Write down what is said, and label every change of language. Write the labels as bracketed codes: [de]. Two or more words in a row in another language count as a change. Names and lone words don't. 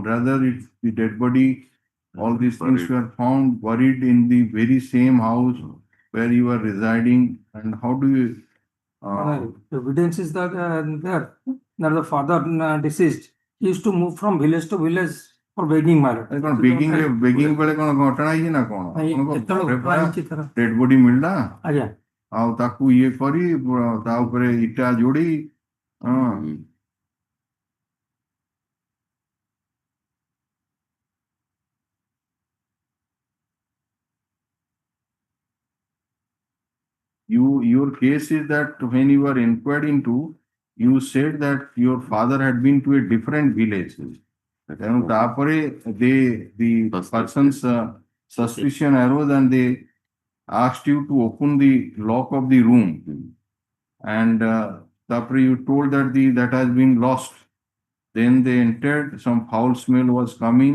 [en] Rather, the dead body, all these things Buried. were found buried in the very same house where you were residing. And how do you? Evidence is that there that the father deceased used to move from village to village for begging matter. [or] କଣ ବେଗିଂ ବେଳେ କଣ ଘଟଣା ହେଇଛି ନା କଣ [en] dead body [or] ମିଳିଲା ଆଜ୍ଞା ଆଉ ତାକୁ ଇଏ କରି ତା ଉପରେ ଇଟା ଯୋଡି ହଁ [en] your case is that when you were inquired into, you said that your father had been to a different village. [or] ତେଣୁ ତାପରେ [en] the person's suspicion arose and they asked you to open the lock of the room. And taପରେ you told that that has been lost. Then they entered, some foul smell was coming.